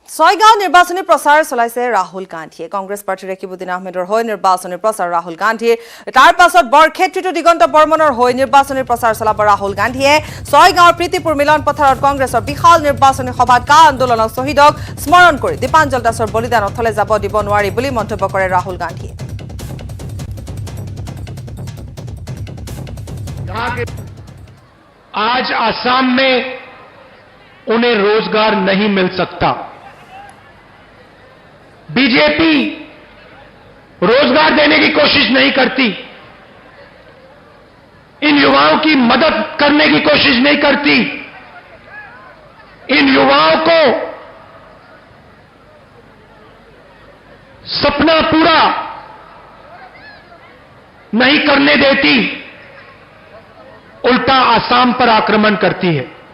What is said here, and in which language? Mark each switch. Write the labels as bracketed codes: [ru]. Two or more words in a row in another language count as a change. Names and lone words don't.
[as] ছয়গাঁও নিৰ্বাচনী প্ৰচাৰ চলাইছে ৰাহুল গান্ধীয়ে। কংগ্ৰেছ প্ৰাৰ্থী ৰেকিবুদ্দিন আহমেদৰ হৈ নিৰ্বাচনী প্ৰচাৰ ৰাহুল গান্ধীৰ। তাৰ পাছত বৰক্ষেত্ৰীত দিগন্ত বৰ্মনৰ হৈ নিৰ্বাচনী প্ৰচাৰ চলাব ৰাহুল গান্ধীয়ে। ছয়গাঁৱৰ প্ৰীতিপুৰ মিলন পথাৰত কংগ্ৰেছৰ বিশাল নিৰ্বাচনী সভাত কা আন্দোলনক শ্বহীদক স্মৰণ কৰি দীপাঞ্জল দাসৰ বলিদান অথলে যাব দিব নোৱাৰি বুলি মন্তব্য কৰে ৰাহুল গান্ধীয়ে। [hi] आज असम में उन्हें रोजगार नहीं मिल सकता। बीजेपी रोजगार देने की कोशिश नहीं करती, इन युवाओं की मदद करने की कोशिश नहीं करती, इन युवाओं को सपना पूरा नहीं करने देती, उल्टा असम पर आक्रमण करती है।